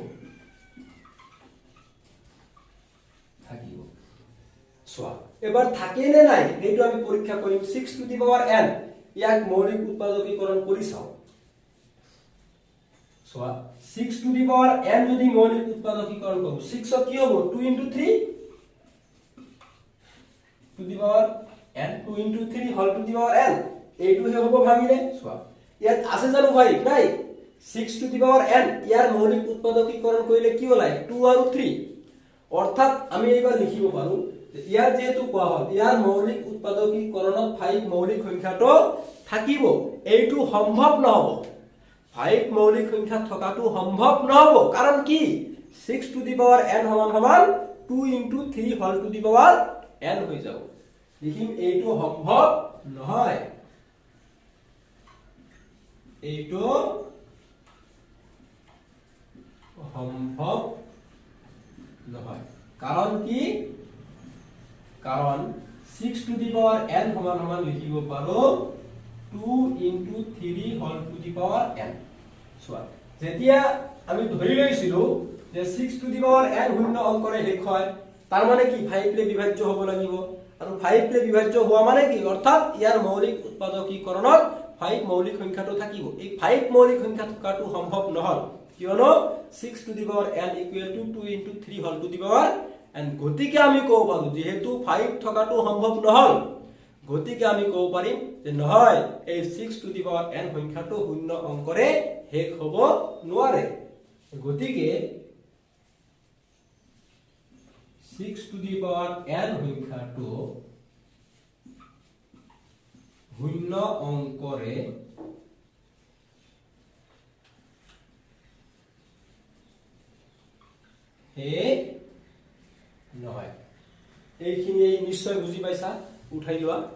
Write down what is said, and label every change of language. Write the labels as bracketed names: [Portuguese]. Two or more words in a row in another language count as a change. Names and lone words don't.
[Assamese] থাকিব সোয়া এবাৰ থাকে নে নাই এইটো আমি পৰীক্ষা কৰিম [English] 6 to the power n [Assamese] ইয়াক মৌলিক উৎপাদকীকৰণ কৰি চাও সোয়া [English] 6 to the power n [Assamese] যদি মৌলিক উৎপাদকীকৰণ কৰো 6 কি হ'ব [English] 2 into 3 to the power n 2 into 3 whole to the power n [Assamese] এইটো হে হ'ব ভাঙিলে সোয়া ইয়াত আছে জানো ভাই নাই [English] 6 to the power n [Assamese] ইয়াৰ মৌলিক উৎপাদকীকৰণ কৰিলে কি ওলাই 2 আৰু 3 অৰ্থাৎ আমি এইবাৰ লিখিব পাৰো ইয়াৰ যেহেতু কোৱা হ'ল ইয়াৰ মৌলিক উৎপাদকীকৰণত 5 মৌলিক সংখ্যাটো থাকিব এইটো সম্ভৱ নহব 5 মৌলিক সংখ্যা থকাটো সম্ভৱ নহব কাৰণ কি [English] 6 to the power n [Assamese] সমান [English] 2 into 3 whole to the power n [Assamese] হৈ যাব লিখিম এইটো সম্ভৱ নহয় এইটো সম্ভৱ নহয় কাৰণ কি কাৰণ [English] 6 to the power n [Assamese] সমান লিখিব পাৰো [English] 2 into 3 whole to the power n [Assamese] সোয়া যেতিয়া আমি ধৰি লৈছিলো যে 6 to the power n শূন্য অংকৰে শেষ হয় তাৰ মানে কি 5 লে বিভাজ্য হ'ব লাগিব আৰু 5 লে বিভাজ্য হোৱা মানে কি অৰ্থাৎ ইয়াৰ মৌলিক উৎপাদকীকৰণত 5 মৌলিক সংখ্যাটো থাকিব এই 5 মৌলিক সংখ্যা থকাটো সম্ভৱ নহল কিয়নো [English] 6 to the power n equal to 2 into 3 whole to the power n [Assamese] গতিকে আমি ক'ব পাৰো যেহেতু 5 থকাটো সম্ভৱ নহল গতিকে আমি ক'ব পাৰিম যে নহয় এই [English] 6 to the power n [Assamese] সংখ্যাটো শূন্য অংকৰে শেষ হ'ব নোৱাৰে গতিকে [English] 6 to the power n সংখ্যাটো [Assamese] শূন্য অংকৰে শেষ নহয় এইখিনি নিশ্চয় বুজি পাইছা উঠাই লোৱা